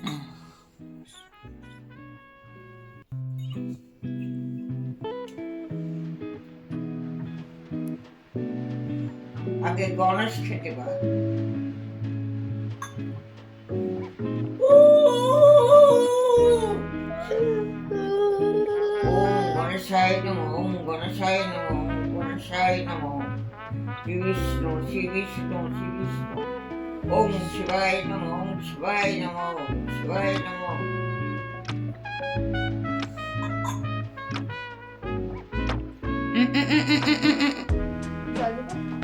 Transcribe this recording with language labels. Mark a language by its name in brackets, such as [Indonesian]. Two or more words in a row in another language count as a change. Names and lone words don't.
[Bangla] আগে গণেশ খেতে পার। [Sanskrit] ওম গণেশায় নমঃ, ওম গণেশায় নমঃ, ওম গণেশায় নমঃ। শ্রী বিষ্ণু, শ্রী বিষ্ণু, শ্রী বিষ্ণু। ওম শিবায় নমঃ, ওম শিবায় নমঃ, ওম শিবায় নমঃ। [Bangla] জল দেবো?